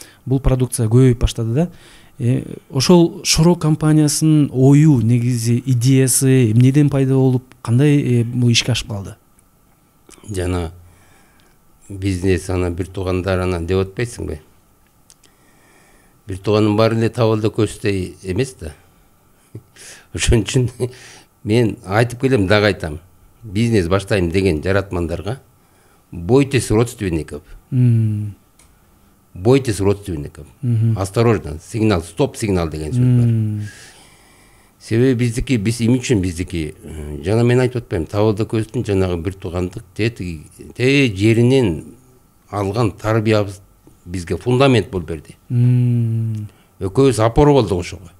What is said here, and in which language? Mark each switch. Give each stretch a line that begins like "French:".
Kyrgyz: Бул продукция көбөйүп баштады да. Ошол Шоро компаниясынын ою, негизи идеясы эмнеден пайда болуп, кандай бул ишке ашып калды? Жана бизнес ана бир туугандар анан деп атпайсыңбы? Бир тууганын баары эле табылды көздөй эмес да. Ошон үчүн мен айтып келем, дагы айтам. Бизнес баштайм деген жаратмандарга
Russian: бойтесь родственников. Бойтесь родственников. Осторожно, сигнал, стоп сигнал
Kyrgyz: деген сөз бар. Себеби биз эми үчүн биздики, жана мен айтып атпайм, табылды көздүн жанагы бир туугандык те жеринен алган тарбиябыз бизге фундамент болуп берди. Экөөбүз опора болдук ошого.